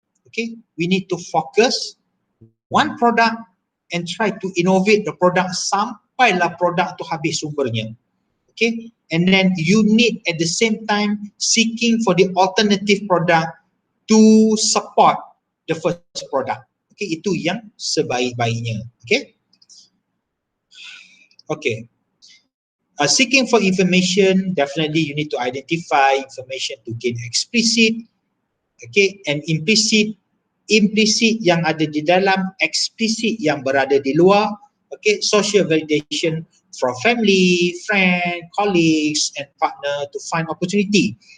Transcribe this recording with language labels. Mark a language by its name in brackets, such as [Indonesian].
[English] Okay, we need to focus one product and try to innovate the product [Malay] sampailah produk tu habis sumbernya. [English] Okay, and then you need at the same time seeking for the alternative product to support the first product. [Malay] Okay, itu yang sebaik-baiknya. Okay, okay. [English] Seeking for information, definitely you need to identify information to gain explicit, okay, and implicit. [Malay] Implicit yang ada di dalam, explicit yang berada di luar. [English] Okay, social validation from family, friend, colleagues and partner to find opportunity.